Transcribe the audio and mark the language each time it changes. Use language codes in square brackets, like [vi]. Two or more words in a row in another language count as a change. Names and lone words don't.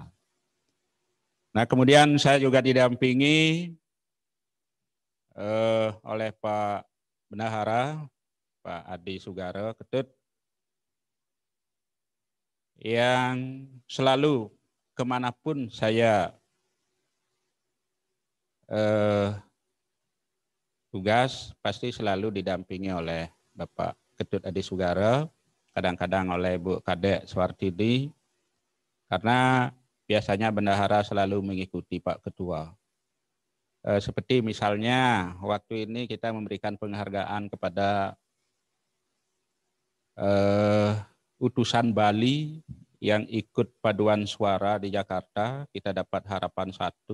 [id] Nah, kemudian saya juga didampingi oleh Pak Bendahara, Pak Adi Sugaro Ketut, yang selalu kemanapun saya tugas pasti selalu didampingi oleh Bapak Ketut Adi Sugaro, kadang-kadang oleh Bu Kadek Swartidi, karena biasanya bendahara selalu mengikuti Pak Ketua. Seperti misalnya waktu ini kita memberikan penghargaan kepada utusan Bali yang ikut paduan suara di Jakarta, kita dapat harapan 1,